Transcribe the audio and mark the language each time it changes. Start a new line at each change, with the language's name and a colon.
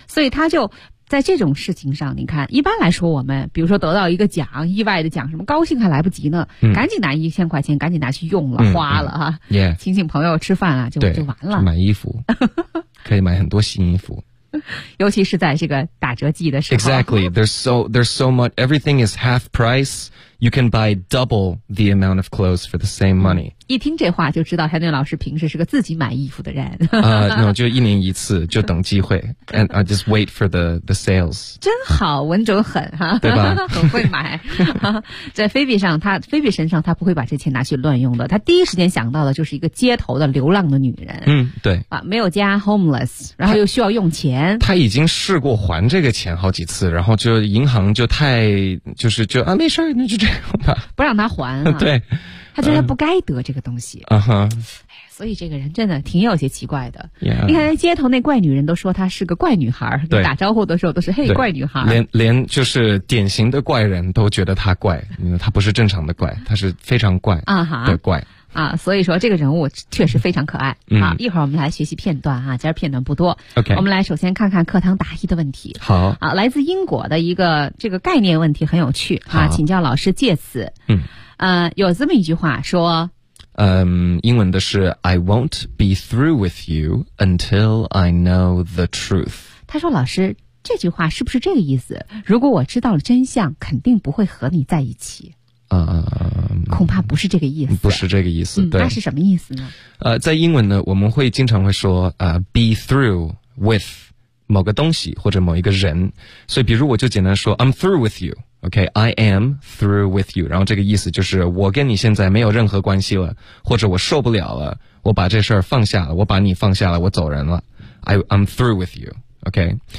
Chinese: 所以他就在这种事情上，你看一般来说我们比如说得到一个奖，意外的奖什么，高兴还来不及呢、赶紧拿1000块钱赶紧拿去用了、花了哈、
English: yeah.
Chinese: 请请朋友吃饭啊，就完了，买衣服可以买很多新衣服，尤其是在这个打折季的时候。
English: Exactly, there's so much, everything is half price, you can buy double the amount of clothes for the same money.
Chinese: 一听这话就知道 Henry 老师平时是个自己买衣服的人。 No, 就一年一次，就等机会。
English: And I just wait for the sales.
Chinese: 真好，稳准狠哈。对吧？很会买。在菲比身上，他不会把这钱拿去乱用的。他第一时间想到的就是一个街头的流浪的女人。嗯，对。啊，没有家 ，homeless， 然后又需要用钱。他已经试过还这个钱好几次，然后就银行就太就是就啊没事，那就这样吧，不让他还、啊。对。他觉得不该得这个东西。所以这个人真的挺有些奇怪的。
English: Yeah.
Chinese: 你看街头那怪女人都说她是个怪女孩，对，打招呼的时候都是嘿怪女孩。连就是典型的怪人都觉得她怪，她不是正常的怪，她是非常怪的怪。啊，所以说这个人物确实非常可爱。好，一会儿我们来学习片段啊，今儿片段不多。
English: OK，
Chinese: 我们来首先看看课堂答疑的问题。好。啊，来自英国的一个这个概念问题很有趣啊，请教老师借此。有这么一句话说，英文的是
English: I won't be through with you until I know the truth。
Chinese: 他说老师，这句话是不是这个意思？如果我知道了真相，肯定不会和你在一起。恐怕不是这个意思。不是这个意思，对。那是什么意思呢？在英文呢，我们会经常会说
English: be through with
Chinese: 某个东西或者某一个人，所以比如我就简单说
English: I'm through with you， OK， I am through with you，
Chinese: 然后这个意思就是我跟你现在没有任何关系了，或者我受不了了，我把这事儿放下了，我把你放下了，我走人了，
English: I'm through with you，
Chinese: OK，